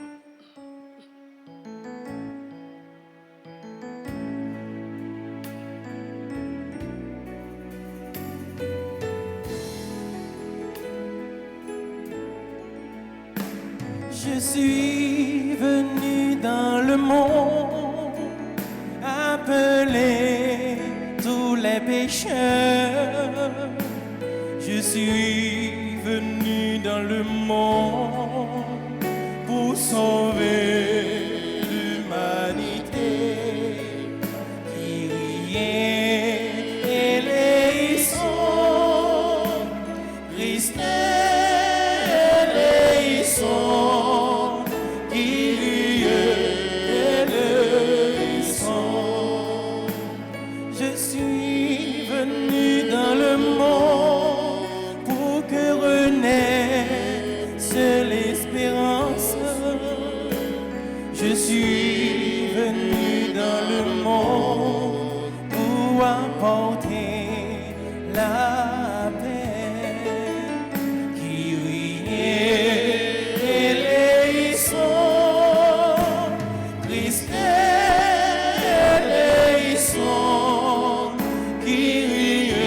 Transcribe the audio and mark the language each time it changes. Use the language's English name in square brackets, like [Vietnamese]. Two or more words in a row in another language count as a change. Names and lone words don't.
[French] Je suis venu dans le monde appeler tous les pécheurs. Je suis venu dans le monde pour sauver l'humanité. [Greek] Kyrie eleison, Christ eleison, Kyrie eleison. [French] Je suis venu dans le monde pour que renaisse l'espérance. Je suis venu dans le monde pour apporter la paix. [Greek] Kyrie eleison, Christ eleison, Kyrie